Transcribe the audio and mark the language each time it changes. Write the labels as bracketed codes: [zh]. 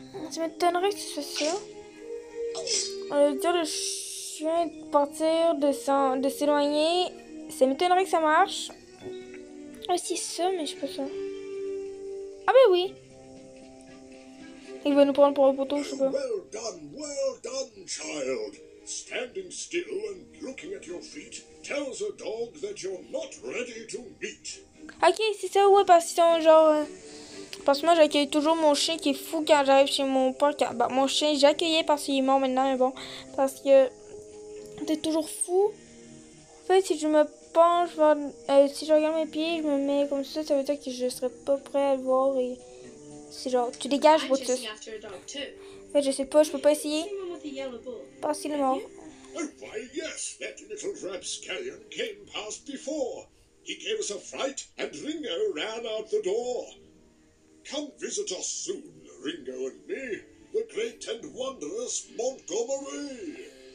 [fr] Ça m'étonnerait que tu fasses ça. On va dire le chien de partir, de s'éloigner. Ça m'étonnerait que ça marche. Ah, c'est ça, mais je sais pas ça. Ah ben oui. Il va nous prendre pour un poteau, je sais pas. [en] Well done, child. Standing still and looking at your feet tells a dog that you're not ready to meet. [fr] Ok, c'est ça, ouais, parce qu'ils sont genre... Parce que moi, j'accueille toujours mon chien qui est fou quand j'arrive chez mon père. Bah, mon chien, j'accueillais parce qu'il est mort maintenant, mais bon. Parce que t'es toujours fou. En fait, si je me penche, si je regarde mes pieds, je me mets comme ça veut dire que je serais pas prêt à le voir. Et c'est genre, tu dégages, Brutus. En fait, je sais pas, je peux pas essayer. Parce qu'il est mort. [en] Oh, why, yes, that little rapscallion came past before. He gave us a fright, and Ringo ran out the door. Come visit us soon, Ringo and me, the great and wondrous Montgomery.